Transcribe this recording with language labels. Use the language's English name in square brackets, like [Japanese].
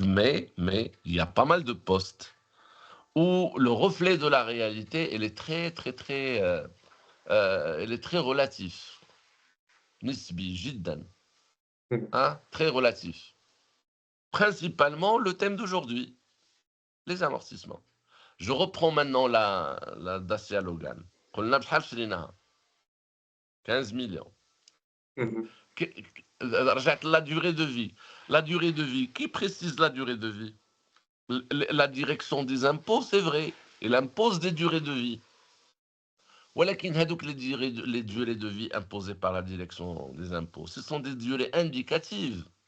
[French] Mais il y a pas mal de postes où le reflet de la réalité, elle est elle est très relatif. [Arabic] Nisbi, jiddan. [French] Hein, très relatif. Principalement le thème d'aujourd'hui, les amortissements. Je reprends maintenant la Dacia Logan. [Arabic] قلنا بشحال شريناها 15 millions. رجعت [French] la durée de vie. La durée de vie, qui précise la durée de vie? La direction des impôts, c'est vrai, elle impose des durées de vie. [Arabic] ولكن هذوك [French] les durées de vie imposées par la direction des impôts, ce sont des durées indicatives.